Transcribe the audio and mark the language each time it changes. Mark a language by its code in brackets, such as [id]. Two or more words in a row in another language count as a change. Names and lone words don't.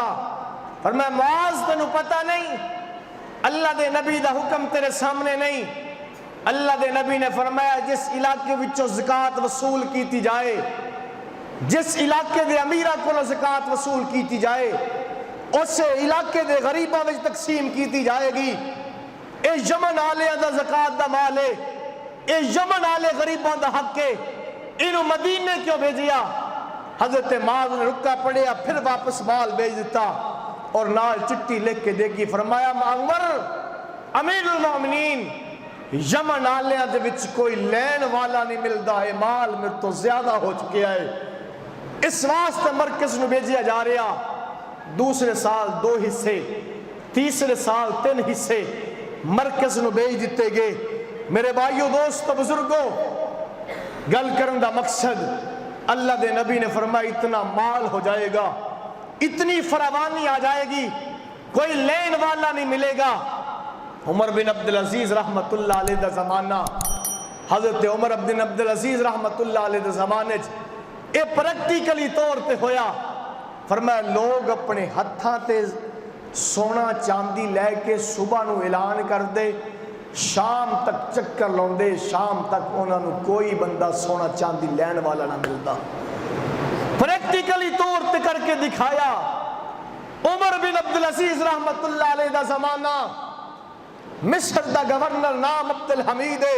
[pa] فرمایا معاذ تینوں پتہ نہیں، اللہ دے نبی دا حکم تیرے سامنے نہیں۔ اللہ دے نبی نے فرمایا جس علاقے وچوں زکاة وصول کیتی جائے، جس علاقے دے امیرہ کو زکاة وصول کیتی جائے، اسے علاقے دے غریباں وچ تقسیم کیتی جائے گی۔ اے یمن آلے دا زکاة دا مال ہے، اے یمن آلے غریباں دا حق ہے، انہوں مدینے کیوں بھیجیا؟ حضرت معاذ نے رکا پڑیا، پھر واپس مال بھیج دیتا اور نال چٹی لکھ کے دیکھی۔ فرمایا عمر امیر المومنین، یمن آلیاں دے وچ کوئی لین والا نہیں ملدا، ہے مال میرے تو زیادہ ہو چکے ہے، اس واسطے مرکز نو بھیجیا جا رہا۔ دوسرے سال 2 حصے، تیسرے سال 3 حصے مرکز نو بھیج دیتے گئے۔ میرے بھائیو دوستو بزرگو، گل کرن دا مقصد اللہ دے نبی نے فرمایا اتنا مال ہو جائے گا، اتنی فراوانی آ جائے گی، کوئی لین والا نہیں ملے گا۔ عمر بن عبدالعزیز [ar] رحمت اللہ علیہ [pa] دا زمانہ، حضرت عمر بن عبدالعزیز [ar] رحمت اللہ علیہ [pa] دا زمانے اے پریکٹیکلی طور تے ہویا۔ فرمایا لوگ اپنے ہتھاں تے سونا چاندی لے کے صبح نو اعلان کر دے، شام تک چکر لاؤندے، شام تک انہاں نو کوئی بندہ سونا چاندی لین والا نہ ملتا۔ پریکٹیکلی طور تے کر کے دکھایا۔ عمر بن عبدالعزیز [ar] رحمت اللہ علیہ [pa] دا زمانہ، مصر دا گورنر نام عبدالحمید ہے۔